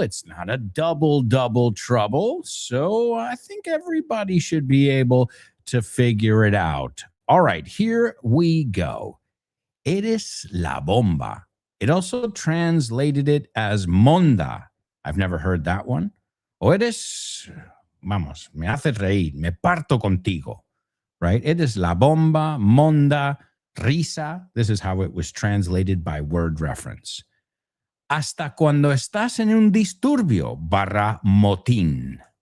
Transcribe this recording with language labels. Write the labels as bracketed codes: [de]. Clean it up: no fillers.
[en] It's not a double trouble. So I think everybody should be able to figure it out. All right, here we go. Eres la bomba. It also translated it as monda. I've never heard that one. [es] O eres, vamos, me haces reír, me parto contigo. [en] Right? It is la bomba, monda, risa. This is how it was translated by word reference. [es] Hasta cuando estás en un disturbio / motín.